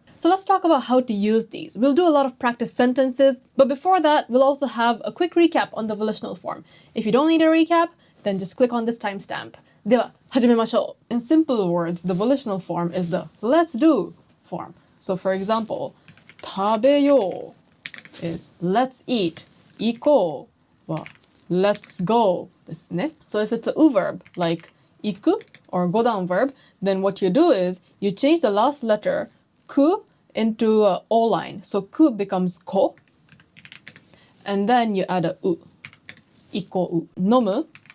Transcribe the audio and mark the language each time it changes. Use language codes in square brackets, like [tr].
[en] So let's talk about how to use these. We'll do a lot of practice sentences, but before that, we'll also have a quick recap on the volitional form. If you don't need a recap, then just click on this timestamp. [ja] では、始めましょう. [en] In simple words, the volitional form is the let's do form. So for example, 食べよう is let's eat. [ja] 行こうは [en] let's go [ja] ですね. [en] So if it's a u verb like 行く or go down verb, then what you do is you change the last letter ku into a o line. So ku becomes ko, and then you add a u. [ja] 行こう.飲む.